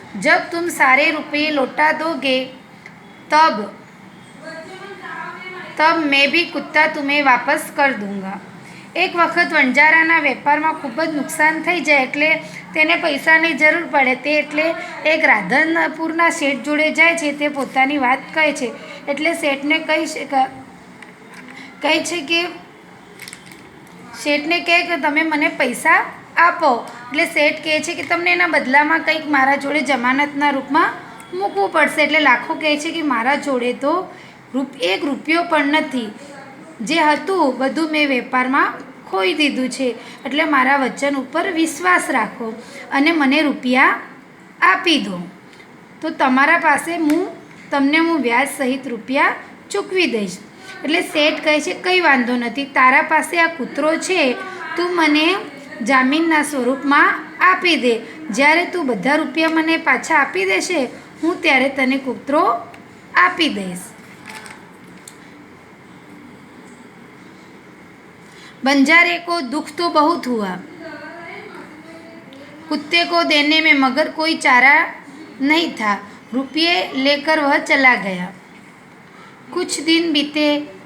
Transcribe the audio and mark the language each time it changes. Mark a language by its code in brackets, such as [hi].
[hi] जब तुम सारे रुपये लौटा दोगे तब मैं भी कुत्ता तुम्हें वापस कर दूंगा. [gu] એક વખત વણજારાના વેપારમાં ખૂબ જ નુકસાન થઈ જાય એટલે તેને પૈસાની જરૂર પડે. તે એટલે એક રાધનપુરના શેઠ જોડે જાય છે. તે પોતાની વાત કહે છે એટલે શેઠને કહે કે તમે મને પૈસા આપો. એટલે શેઠ કહે છે કે તમને એના બદલામાં કંઈક મારા જોડે જમાનતના રૂપમાં મૂકવું પડશે. એટલે લાખો કહે છે કે મારા જોડે તો 1 રૂપિયો પણ નથી. જે હતું બધું મેં વેપારમાં ખોઈ દીધું છે. એટલે મારા વચન ઉપર વિશ્વાસ રાખો અને મને રૂપિયા આપી દો, તો તમારા પાસે તમને હું વ્યાજ સહિત રૂપિયા ચૂકવી દઈશ. એટલે શેઠ કહે છે, કંઈ વાંધો નથી, તારા પાસે આ કૂતરો છે, તું મને જામીનના સ્વરૂપમાં આપી દે. જ્યારે તું બધા રૂપિયા મને પાછા આપી દેશે, હું ત્યારે તને કૂતરો આપી દઈશ. [hi] बंजारे को दुख तो बहुत हुआ कुत्ते को देने में, मगर कोई चारा नहीं था. रुपये लेकर वह चला गया. कुछ दिन बीते.